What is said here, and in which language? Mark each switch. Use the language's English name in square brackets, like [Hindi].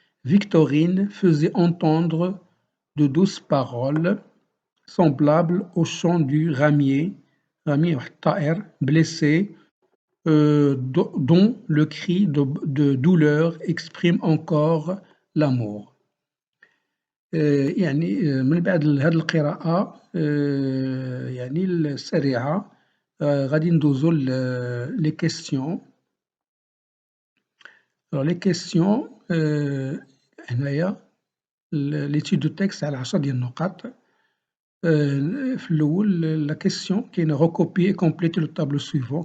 [French] Victorine faisait entendre de douces paroles semblables au chant du ramier [Arabic] واحد الطائر [French] blessé, dont le cri de douleur exprime encore l'amour. [Arabic] يعني من بعد هذه القراءة يعني السريعة غادي ندوزو لي كيستيون. [French] لي كيستيون [Arabic] هنايا [French] ليتيد دو تكست [Arabic] على 10 ديال النقاط. في الأول [French] لا كيستيون [Arabic] كاينة [French] recopier et compléter le tableau suivant.